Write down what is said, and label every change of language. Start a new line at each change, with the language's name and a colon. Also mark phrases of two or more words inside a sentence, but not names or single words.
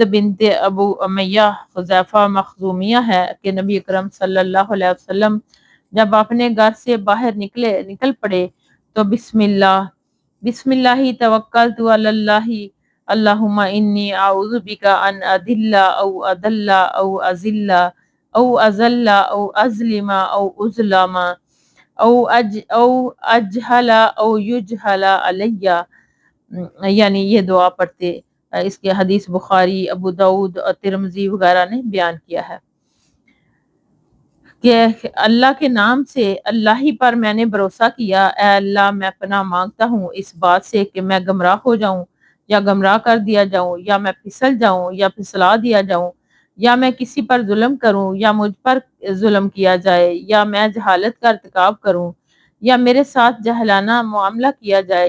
Urdu: بنت ابو امیہ حذیفہ مخزومیہ ہے کہ نبی اکرم
Arabic: صلی اللہ علیہ وسلم
Urdu: جب اپنے گھر سے باہر نکل پڑے تو
Arabic: بسم اللہ توکلت علی اللہ اللہم انی اعوذ بک ان اذل او اذل او اذل او اذل او اظلم او اظلم او اجہل او یجہل علی،
Urdu: یعنی یہ دعا پڑھتے۔ اس کے حدیث بخاری، ابو داؤد اور ترمذی وغیرہ نے بیان کیا ہے کہ اللہ کے نام سے اللہ ہی پر میں نے بھروسہ کیا۔ اے اللہ، میں پناہ مانگتا ہوں اس بات سے کہ میں گمراہ ہو جاؤں یا گمراہ کر دیا جاؤں، یا میں پھسل جاؤں یا پھسلا دیا جاؤں، یا میں کسی پر ظلم کروں یا مجھ پر ظلم کیا جائے، یا میں جہالت کا ارتکاب کروں یا میرے ساتھ جاہلانہ معاملہ کیا جائے۔